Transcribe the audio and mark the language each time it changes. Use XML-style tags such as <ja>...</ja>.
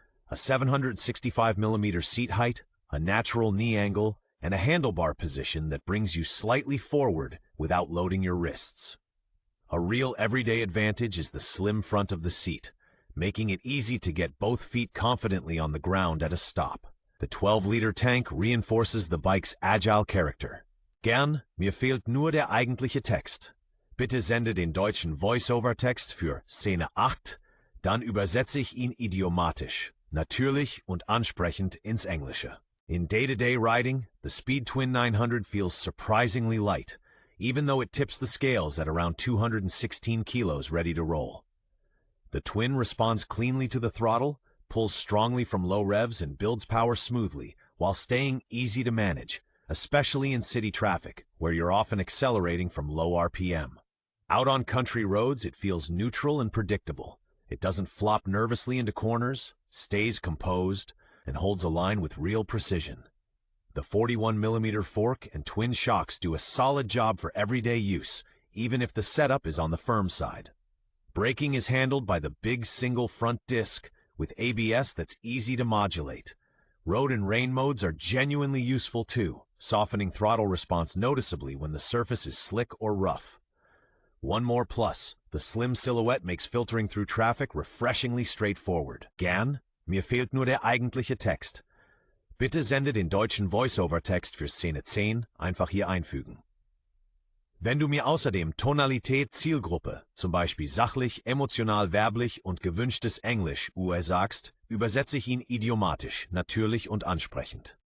<en>A 765mm seat height, a natural knee angle, and a handlebar position that brings you slightly forward without loading your wrists. A real everyday advantage is the slim front of the seat, making it easy to get both feet confidently on the ground at a stop. The 12-liter tank reinforces the bike's agile character.</en> <de>Gern, mir fehlt nur der eigentliche Text. Bitte sende den deutschen Voice-Over-Text für Szene 8, dann übersetze ich ihn idiomatisch, natürlich und ansprechend ins Englische.</de> <en>In day-to-day riding, the Speed Twin 900 feels surprisingly light, even though it tips the scales at around 216 kilos ready to roll. The twin responds cleanly to the throttle, pulls strongly from low revs and builds power smoothly, while staying easy to manage, especially in city traffic, where you're often accelerating from low RPM. Out on country roads, it feels neutral and predictable. It doesn't flop nervously into corners, stays composed, and holds a line with real precision. The 41mm fork and twin shocks do a solid job for everyday use, even if the setup is on the firm side. Braking is handled by the big single front disc with ABS that's easy to modulate. Road and rain modes are genuinely useful too, softening throttle response noticeably when the surface is slick or rough. One more plus, the slim silhouette makes filtering through traffic refreshingly straightforward.</en> <de>Gern, mir fehlt nur der eigentliche Text. Bitte sende den deutschen Voice-Over-Text für Szene 10 einfach hier einfügen. Wenn du mir außerdem Tonalität Zielgruppe, zum Beispiel sachlich, emotional, werblich und gewünschtes Englisch, sagst, übersetze ich ihn idiomatisch, natürlich und ansprechend.</de>